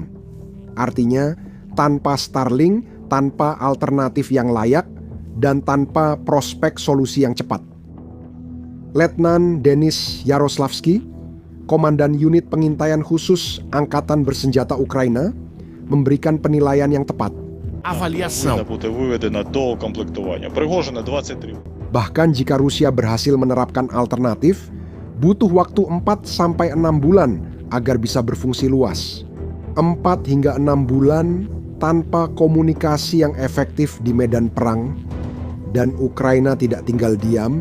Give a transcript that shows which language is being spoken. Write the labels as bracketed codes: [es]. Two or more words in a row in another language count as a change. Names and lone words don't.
[id] Artinya, tanpa Starlink, tanpa alternatif yang layak, dan tanpa prospek solusi yang cepat. Letnan Denis Yaroslavsky, Komandan Unit Pengintaian Khusus Angkatan Bersenjata Ukraina, memberikan penilaian yang tepat. [uk] Повинна бути виведена до комплектування. Пригожина 23. [id] Bahkan jika Rusia berhasil menerapkan alternatif, butuh waktu 4-6 bulan agar bisa berfungsi luas. 4 hingga 6 bulan tanpa komunikasi yang efektif di medan perang, dan Ukraina tidak tinggal diam.